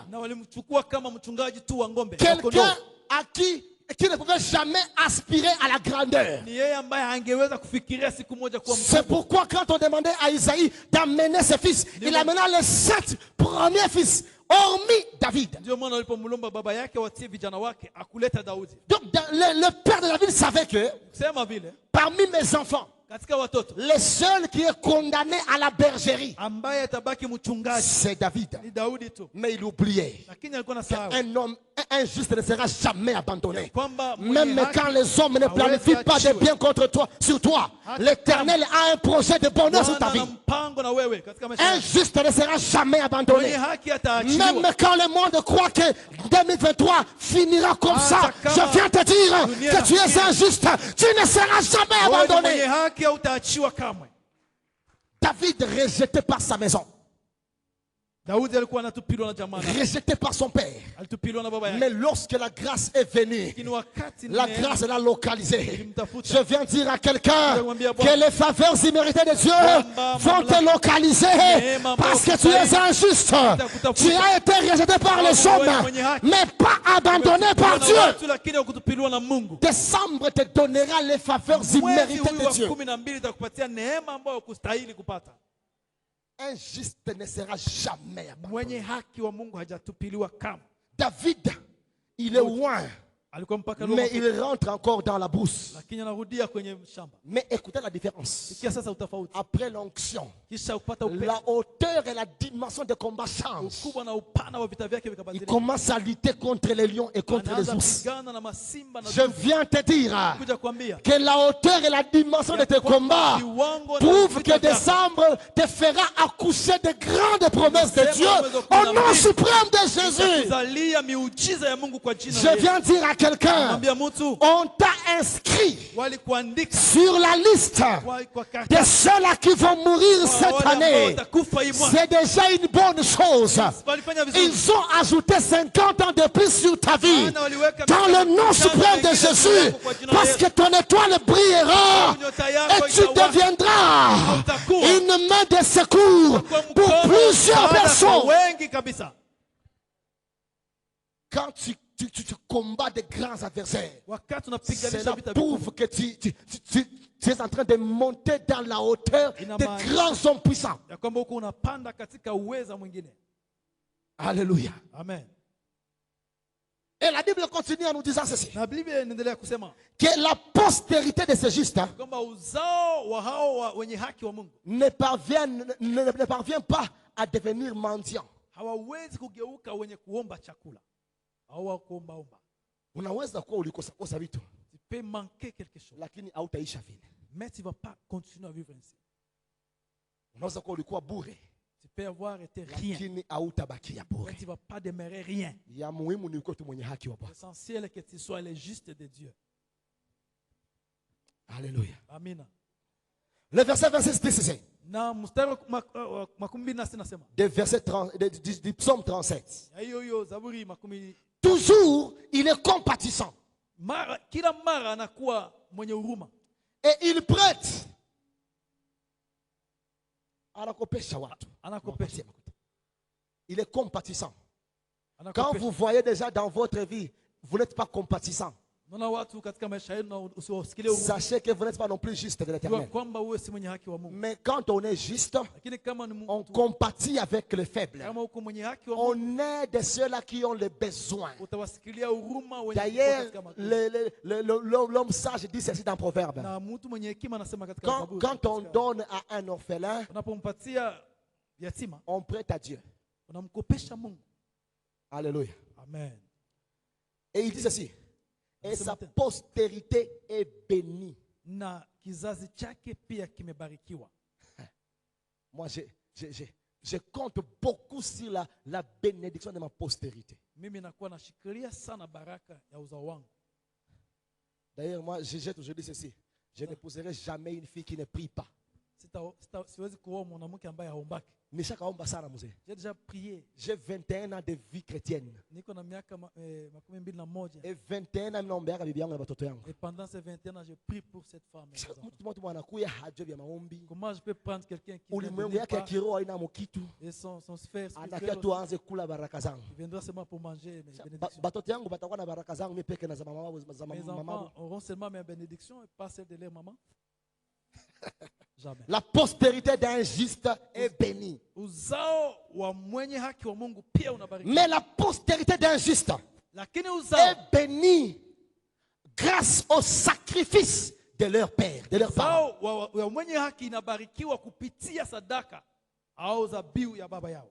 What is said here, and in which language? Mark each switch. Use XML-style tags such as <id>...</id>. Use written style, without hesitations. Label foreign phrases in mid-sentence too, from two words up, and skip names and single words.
<sw>na walimchukua kama mchungaji tu wa ng'ombe.</sw> <fr>Quelqu'un à qui ne pouvait jamais aspirer à la grandeur.</fr> <sw>Ni yeye ambaye angeweza kufikiria siku moja kuwa</sw> <fr>C'est</fr> <sw>mkubwa.</sw> <fr>pourquoi quand on demandait à Isaïe d'amener ses fils, il amena les 7 premiers fils, hormis David.</fr> <sw>Ndio maana walipomlomba baba yake watie vijana wake akuleta Daudi.</sw> <fr>Donc le père de David savait que</fr> <sw>Sema vile</sw> <fr>parmi mes enfants,</fr> <sw>katika watoto</sw> <fr>le seul qui est condamné à la bergerie,</fr> <sw>ambaye atabaki mchungaji</sw> <fr>c'est David.</fr> <sw>ni Daudi tu.</sw> <fr>Mais il oubliait</fr> <sw>Lakini alikuwa na sahau</sw> <fr>qu'un homme, un juste ne sera jamais abandonné.</fr> <sw>kwamba</sw> <fr>Même</fr> <sw>mwenye haki</sw> <fr>quand les hommes ne planifient pas de bien contre toi, sur toi, l'Éternel a un projet de bonheur sur ta</fr> <sw>Bwana</sw> <fr>vie.</fr> <sw>ana mpango na wewe katika maisha</sw> <fr>Un</fr> <sw>yako.</sw> <fr>juste ne sera jamais</fr> <sw>Mwenye</sw> <fr>abandonné.</fr> <sw>haki</sw> <fr>Même</fr> <sw>ataachiliwa.</sw> <fr>quand le monde croit que 2023 finira comme ça, je viens te dire que tu es injuste. Tu ne seras jamais</fr> <sw>Wewe ni mwenye</sw> <fr>abandonné.</fr> <sw>haki hautaachiwa kamwe.</sw> <fr>David rejeté par sa maison.</fr> <sw>Daudi alikuwa anatupiliwa na jamaa yake.</sw> <fr>rejeté par son père.</fr> <sw>Alitupiliwa na baba yake.</sw> <fr>Mais lorsque la grâce est venue,</fr> <sw>Lakini wakati</sw> <fr>la</fr> <sw>neema</sw> <fr>grâce l'a localisé.</fr> <sw>ilimtafuta,</sw> <fr>Je viens dire à quelqu'un</fr> <sw>Namwambia</sw> <fr>que</fr> <sw>Bwana,</sw> <fr>les faveurs imméritées de Dieu</fr> <sw>Kwamba</sw> <fr>vont te localiser</fr> <sw>neema</sw> <fr>parce que</fr> <sw>ambayo</sw> <fr>tu es</fr> <sw>kustahili</sw> <fr>injuste.</fr> <sw>itakutafuta.</sw> <fr>Tu as été rejeté par les</fr> <sw>Wewe</sw> <fr>hommes,</fr> <sw>mwenye haki.</sw> <fr>mais pas abandonné par</fr> <sw>Umetupiliwa na</sw> <fr>Dieu.</fr> <sw>watu, lakini hukutupiliwa na Mungu.</sw> <fr>Décembre te donnera les faveurs</fr> <sw>Mwezi</sw> <fr>imméritées</fr> <sw>huyu</sw> <fr>de</fr> <sw>wa</sw> <fr>Dieu.</fr> <sw>12 itakupatia neema ambayo hukustahili kupata.</sw> <fr>Un juste ne sera jamais abandonné.</fr> <sw>Mwenye haki wa Mungu hajatupiliwa kamwe.</sw> <fr>David, il est loin,</fr> <sw>Alikuwa mpaka</sw> <fr>mais</fr> <sw>Roma,</sw> <fr>il rentre encore dans la brousse.</fr> <sw>lakini anarudia kwenye shamba.</sw> <fr>Mais écoutez la différence.</fr> <sw>Sikia sasa utofauti.</sw> <fr>Après l'onction,</fr> <sw>Kisha upata upendo,</sw> <fr>la hauteur et la dimension de combat changent.</fr> <sw>ukubwa na upana wa vita vyake</sw> <fr>Il</fr> <sw>vikabadilika.</sw> <fr>commence à lutter contre les lions et contre les</fr> <sw>Anaanza</sw> <fr>ours.</fr> <sw>kupigana na masimba na</sw> <fr>Je</fr> <sw>dubu.</sw> <fr>viens te dire</fr> <sw>Kuja kuambia</sw> <fr>que la hauteur et la dimension de tes combats</fr> <sw>viwango na</sw> <fr>prouvent</fr> <sw>vita</sw> <fr>que</fr> <sw>vyako</sw> <fr>décembre te fera accoucher de grandes promesses de Dieu au nom suprême de Jésus.</fr> <sw>kuzalia miujiza ya Mungu kwa jina la</sw> <fr>Je</fr> <sw>Yesu.</sw> <fr>viens dire à quelqu'un,</fr> <sw>Mwambia mtu</sw> <fr>on t'a inscrit</fr> <sw>walikuandika</sw> <fr>sur la liste</fr> <sw>kwa</sw> <fr>de</fr> <sw>karatasi</sw> <fr>ceux-là qui vont mourir cette</fr> <sw>wale ambao</sw> <fr>année.</fr> <sw>watakufa hii mwaka.</sw> <fr>C'est déjà une bonne chose.</fr> <sw>Walifanya vizuri.</sw> <fr>Ils ont ajouté 50 ans de plus sur ta vie.</fr> <sw>Maana waliweka</sw> <fr>Dans le nom suprême de Jésus. Parce que ton étoile brillera. Et tu deviendras une main de secours pour plusieurs personnes.</fr> <sw>wengi kabisa.</sw> <fr>Quand tu combats de grands adversaires,</fr> <sw>Wakati unapiganisha</sw> <fr>cela</fr> <sw>vita</sw> <fr>prouve que tu es en train de monter dans la hauteur de grands hommes puissants.</fr> <sw>ya kwamba huko unapanda katika uweza mwingine.</sw> <fr>Alléluia.</fr> <sw>Amen.</sw> <fr>Et la Bible continue en nous disant ceci.</fr> <sw>Na Biblia inaendelea kusema</sw> <fr>Que la postérité de ces justes</fr> <sw>kwamba uzao wa hao wenye haki wa Mungu</sw> <fr>ne parvient pas à devenir mendiant.</fr> <sw>hawawezi kugeuka wenye kuomba chakula au wa kuombaomba. Unaweza kuwa ulikosa vitu</sw> <fr>Tu peux manquer quelque chose,</fr> <sw>lakini hautaisha vile.</sw> <fr>mais tu ne vas pas continuer à vivre ainsi.</fr> <sw>Unaweza kuwa ulikuwa bure</sw> <fr>Tu peux avoir été rien,</fr> <sw>lakini hautabakia</sw> <fr>mais</fr> <sw>bure.</sw> <fr>tu ne vas pas demeurer rien.</fr> <sw>Ya muhimu ni uko tu mwenye haki wa Bwana.</sw> <fr>L'essentiel est que tu sois le juste de Dieu. Alléluia.</fr> <sw>Amina.</sw> <fr>Le verset 26 dit ceci.</fr> <sw>Na mstari wa 26 nasema</sw> <fr>Du psaume 37.</fr> <sw>ya hiyo Zaburi makumi,</sw> <fr>Toujours, il est compatissant.</fr> <sw>kila mara anakuwa mwenye huruma</sw> <fr>Et il prête.</fr> <sw>Anakopesha watu. anakopesha.</sw> <fr>Il est compatissant. Quand</fr> <sw>Anakopesha.</sw> <fr>vous voyez déjà dans votre vie, vous n'êtes pas compatissant.</fr> <sw>Naona watu katika maisha yenu na usiwasikilie huruma.</sw> <fr>Sachez que vous n'êtes pas non plus juste de</fr> <sw>Jua</sw> <fr>l'éternel.</fr> <sw>kwamba wewe si mwenye haki wa Mungu.</sw> <fr>Mais quand on est juste,</fr> <sw>Lakini kama ni</sw> <fr>on</fr> <sw>mtu,</sw> <fr>compatit avec les faibles.</fr> <sw>kama uko mwenye haki wa Mungu,</sw> <fr>On aide ceux-là qui ont les besoins.</fr> <sw>utawasikilia huruma wenye</sw> <fr>D'ailleurs,</fr> <sw>katika magumu.</sw> <fr>l'homme sage dit ceci dans Proverbe.</fr> <sw>Na mtu mwenye hekima anasema katika Zaburi,</sw> <fr>Quand on donne à un orphelin,</fr> <sw>unapompatia yatima</sw> <fr>on prête à Dieu.</fr> <sw>unamkopesha Mungu.</sw> <fr>Alléluia.</fr> <sw>Amen.</sw> <fr>Et il dit ceci. Et</fr> <sw>Nasema</sw> <fr>sa</fr> <sw>tena,</sw> <fr>postérité est bénie.</fr> <sw>na kizazi chake pia kimebarikiwa.</sw> <fr>Moi, je compte beaucoup sur la bénédiction de ma postérité.</fr> <sw>Mimi nakuwa nashikilia sana baraka ya uzao wangu.</sw> <fr>D'ailleurs, moi, j'ai toujours dit ceci. Je n'épouserai jamais une fille qui ne prie pas.</fr> <sw>Siwezi kuoa mwanamke ambaye haombaki. Nishakaomba sana mzee.</sw> <fr>J'ai déjà prié. J'ai 21 ans de vie chrétienne.</fr> <sw>Niko na miaka 21.</sw> <fr>Et 21 ans</fr> <sw>naombeaka bibi yangu na watoto yangu.</sw> <fr>Et pendant ces 21 ans, je prie pour cette femme. et ses enfants.</fr> <sw>Mtu anakuya hajui vya maombi.</sw> <fr>Comment je peux prendre quelqu'un qui</fr> <sw>Ulimwengu</sw> <fr>ne</fr> <sw>yake ya</sw> <fr>pas</fr> <sw>kiroho haina mokitu.</sw> <fr>et son sphère</fr> <sw>Anakia</sw> <fr>spirituelle</fr> <sw>tu</sw> <fr>aussi,</fr> <sw>aanze kula baraka zangu.</sw> <fr>il viendra seulement pour manger mes bénédictions.</fr> <sw>Batoto yangu batakuwa na baraka zangu mimi peke na za mama</sw> <fr>Mes enfants auront seulement mes bénédictions et pas celles de leur maman. Jamais. La postérité d'un juste est bénie.</fr> <sw>Uzao wa mwenye haki wa Mungu pia unabarikiwa.</sw> <fr>Mais la postérité d'un juste</fr> <sw>Lakini uzao</sw> <fr>est bénie grâce au sacrifice de leur père, de leurs parents.</fr> <sw>uzao wa mwenye haki inabarikiwa kupitia sadaka au zabihu ya baba yao.</sw>